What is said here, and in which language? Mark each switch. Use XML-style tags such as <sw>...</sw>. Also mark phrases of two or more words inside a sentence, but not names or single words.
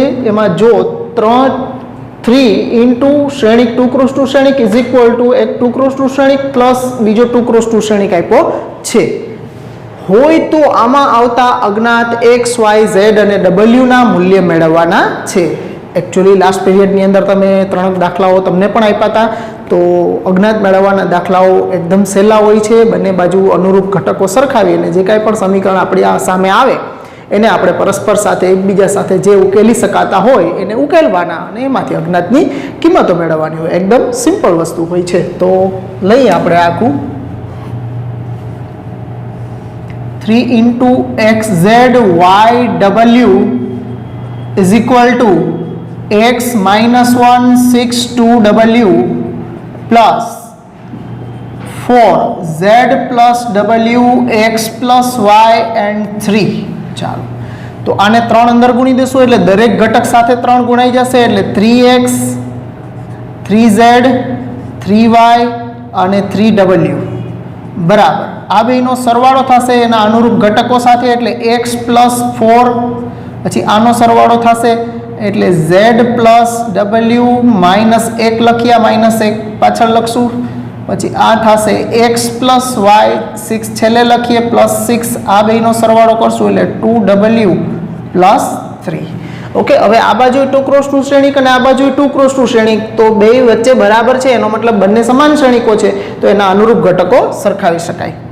<gu>એમાં જો 3 ઇન્ટુ શ્રેણિક 2 ક્રોસ 2 શ્રેણિક</gu> <en>is equal to</en> <gu>એક 2 ક્રોસ 2 શ્રેણિક પ્લસ બીજો 2 ક્રોસ 2 શ્રેણિક આપ્યો છે। હોય તો આમાં આવતા અજ્ઞાત એક્સ વાય ઝેડ અને ડબલ્યુ ના મૂલ્ય મેળવવાના છે।</gu> <en>actually last period</en> <gu>ની અંદર તમે 3 દાખલાઓ તમને પણ આપ્યા હતા। તો અજ્ઞાત મેળવવાના દાખલાઓ એકદમ સહેલા હોય છે। બંને બાજુ અનુરૂપ ઘટકો સરખાવીને જે કાંઈ પણ સમીકરણ આપણી આ સામે આવે એને આપણે પરસ્પર સાથે એકબીજા સાથે જે ઉકેલી શકાતા હોય એને ઉકેલવાના અને એમાંથી અજ્ઞાતની કિંમતો મેળવવાની હોય। એકદમ સિમ્પલ વસ્તુ હોય છે। તો લઈએ આપણે આખું</gu> <en>3 into xz y w is equal to x minus 1 6 2w plus 4 z plus w x plus y and 3।</en> <gu>ચાલો તો આને 3 અંદર ગુણી દેશું એટલે દરેક ઘટક સાથે 3 ગુણાઈ જશે એટલે 3x 3z 3y અને 3w બરાબર આ બેનો સરવાળો થશે એના અનુરૂપ ઘટકો સાથે એટલે x + 4 પછી આનો સરવાળો થશે એટલે z + w -1 લખ્યા -1 પાછળ લખશું પછી આ થશે x + y 6 છેલ્લે લખીએ +6 આ બેનો સરવાળો કરશું એટલે 2w + 3। ઓકે, હવે આ બાજુ 2 क्रॉस 2 શ્રેણિક અને આ બાજુ 2 क्रॉस 2 શ્રેણિક તો બે વચ્ચે બરાબર છે એનો મતલબ બંને સમાન શ્રેણિકો છે તો એના અનુરૂપ ઘટકો સરખાવી શકાય।</gu>